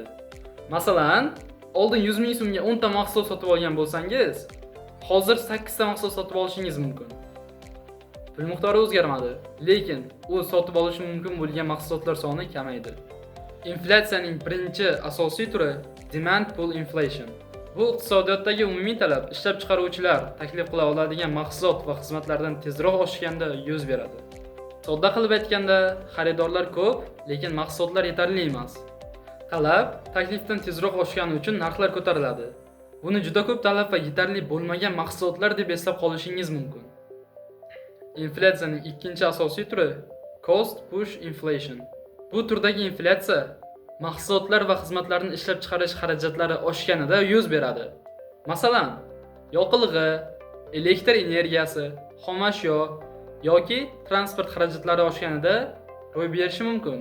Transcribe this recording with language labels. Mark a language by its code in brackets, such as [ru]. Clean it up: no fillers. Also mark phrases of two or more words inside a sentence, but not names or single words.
[uz] Masalan, oldin 100 ming so'mga 10 ta mahsulot sotib olgan bo'lsangiz, hozir 8 ta mahsulot sotib olishingiz mumkin. Pul miqdori o'zgarmadi, lekin u sotib olish mumkin bo'lgan mahsulotlar soni kamaydi. Inflyatsiyaning birinchi asosiy turi [en] demand pull inflation. [uz] Bu iqtisodiyotdagi umumiy talab ishlab chiqaruvchilar taklif qila oladigan mahsulot va xizmatlardan tezroq oshganda yuz beradi. Sodda qilib aytganda, xaridorlar ko'p, lekin mahsulotlar yetarli emas. Talab taklifdan tezroq oshgani uchun narxlar ko'tariladi. Buni juda ko'p talab va yetarli bo'lmagan mahsulotlar deb eslab qolishingiz mumkin. Inflyatsiyaning ikkinchi asosiy turi [en] cost push inflation. [uz] Bu turdagi inflyatsiya mahsulotlar va xizmatlarni ishlab chiqarish xarajatlari oshganida yuz beradi. Masalan, yoqilg'i, elektr energiyasi, xomashyo yoki transport xarajatlari oshganida ro'y berishi mumkin.